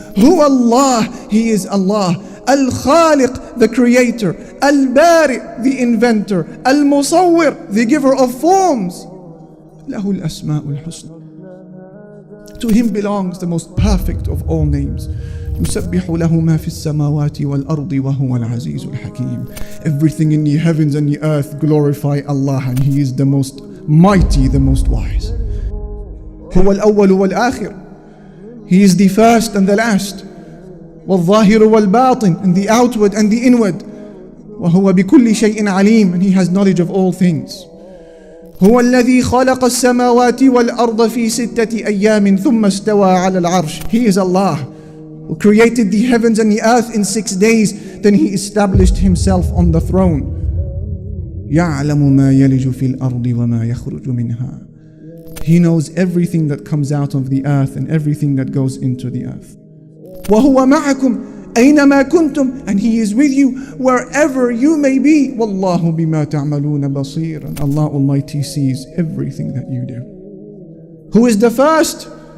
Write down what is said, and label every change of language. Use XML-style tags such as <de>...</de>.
<en>Who Allah, He is Allah. Al-Khaliq, the creator. Al-Bari, the inventor. Al-Musawwir, the giver of forms.</en> <ar>Lahu al-asma'ul husna.</ar> <en>To Him belongs the most perfect of all names.</en> <ar>يسبح له ما في السماوات والأرض وهو العزيز الحكيم.</ar> <en>Everything in the heavens and the earth glorify Allah, and He is the most mighty, the most wise.</en> <ar>هو الأول والآخر.</ar> <en>He is the first and the last.</en> <ar>والظاهر والباطن,</ar> <en>and the outward and the inward.</en> <ar>وهو بكل شيء عليم,</ar> <en>and He has knowledge of all things.</en> <ar>هو الذي خلق السماوات والأرض في 6 أيام ثم استوى على العرش.</ar> <en>He is Allah who created the heavens and the earth in 6 days, then He established Himself on the throne.</en> <ar>يعلم ما يلج في الأرض وما يخرج منها.</ar> <en>He knows everything that comes out of the earth and everything that goes into the earth.</en> <ar>وهو معكم أينما كنتم,</ar> <en>and He is with you wherever you may be.</en> <ar>والله بما تعملون بصير,</ar> <en>and Allah Almighty sees everything that you do. Who is the first?</en>